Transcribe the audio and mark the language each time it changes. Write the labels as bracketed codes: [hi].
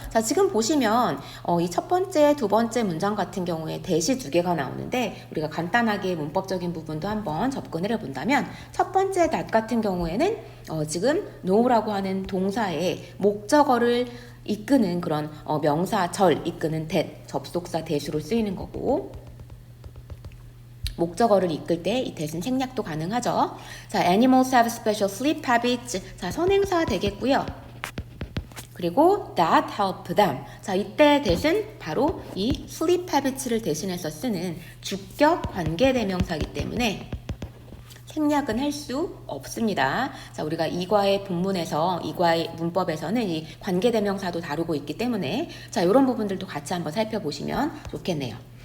[ko] 자, 지금 보시면 이 첫 번째, 두 번째 문장 같은 경우에 대시 두 개가 나오는데 우리가 간단하게 문법적인 부분도 한번 접근을 해본다면 첫 번째 that 같은 경우에는 지금 know라고 하는 동사의 목적어를 이끄는 그런 명사 절 이끄는 that, 접속사 that으로 쓰이는 거고, 목적어를 이끌 때 이 that은 생략도 가능하죠. [en] 자, animals have special sleep habits. [ko] 자, 선행사 되겠고요. 그리고 [en] that help them. [ko] 자, 이때 that은 바로 이 [en] sleep habits [ko] 를 대신해서 쓰는 주격 관계대명사이기 때문에 생략은 할 수 없습니다. 자, 우리가 이과의 본문에서, 이과의 문법에서는 이 관계대명사도 다루고 있기 때문에 자, 이런 부분들도 같이 한번 살펴보시면 좋겠네요.